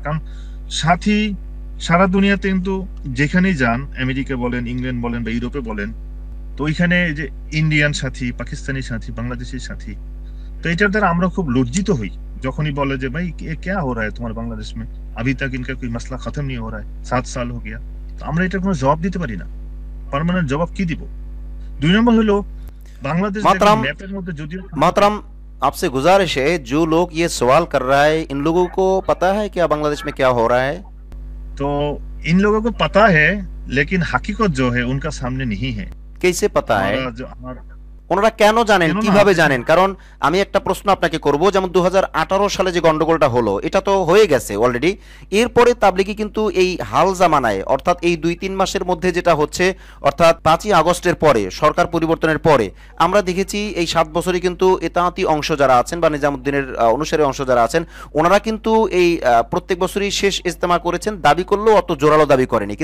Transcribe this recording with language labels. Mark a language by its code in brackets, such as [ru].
[bn] কারণ সাথী সারা দুনিয়াতে কিন্তু যেখানেই যান, আমেরিকা বলেন, ইংল্যান্ড বলেন বা ইউরোপে বলেন, তো ওইখানে যে ইন্ডিয়ান সাথী, পাকিস্তানি সাথী, বাংলাদেশি সাথী, তো এটার দ্বারা আমরা খুব লজ্জিত হই যখনই বলে যে ভাই [hi] क्या हो रहा है तुम्हारे बांग्लादेश में, अभी तक इनका कोई मसला खत्म नहीं हो रहा है, 7 साल हो गया। [bn] তো আমরা এটার কোনো জবাব দিতে পারি না, পার্মানেন্ট জবাব কি দিব। 2 নম্বর হলো बांग्लादेश [hi] मोहतरम [bn] मैपेर মধ্যে যদিও [hi] मोहतरम आपसे गुजारिश है, जो लोग ये सवाल कर रहा है, इन लोगों को पता है क्या बांग्लादेश में क्या हो रहा है? तो इन लोगों को पता है, लेकिन हकीकत जो है उनका सामने नहीं है। कैसे पता है? हमारा जो हमारा [bn] ওনারা কেন জানেন, কেন না, কিভাবে জানেন? কারণ আমি একটা প্রশ্ন আপনাকে করব, যেমন 2018 সালে যে গন্ডগোলটা হলো এটা তো হয়ে গেছে অলরেডি। এরপরে তাবলিগি কিন্তু এই হাল জামানায়, অর্থাৎ এই 2-3 মাসের মধ্যে যেটা হচ্ছে, অর্থাৎ 5ই আগস্টের পরে, সরকার পরিবর্তনের পরে, আমরা দেখেছি এই 7 বছরে কিন্তু এতাঁতি অংশ যারা আছেন বা নিজামুদ্দিনের অনুসারী অংশ যারা আছেন, ওনারা কিন্তু এই প্রত্যেক বছরই শেষ ইজতেমা করেছেন, দাবি করলেও অত জোরালো দাবি করেনি।